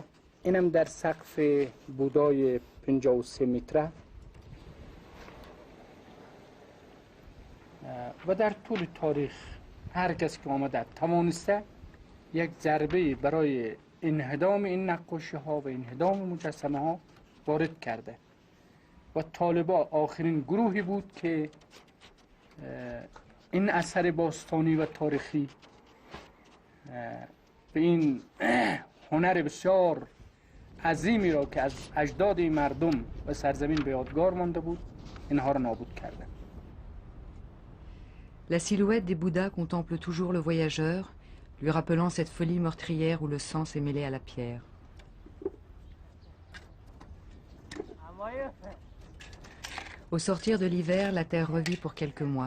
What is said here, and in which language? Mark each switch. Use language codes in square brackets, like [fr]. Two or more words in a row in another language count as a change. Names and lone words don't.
[fa] اینم در سقف بودای 53 متره و در طول تاریخ هر کس که آمده توانسته یک ضربه برای انهدام این نقاشی ها و انهدام مجسمه ها وارد کرده و طالبا آخرین گروهی بود که این اثر باستانی و تاریخی به این هنر بسیار عظیمی را که از اجداد مردم و سرزمین به یادگار مانده بود اینها را نابود کرده. [fr] La silhouette des Bouddhas contemple toujours le voyageur, lui rappelant cette folie meurtrière où le sang s'est mêlé à la pierre. Au sortir de l'hiver, la terre revit pour quelques mois.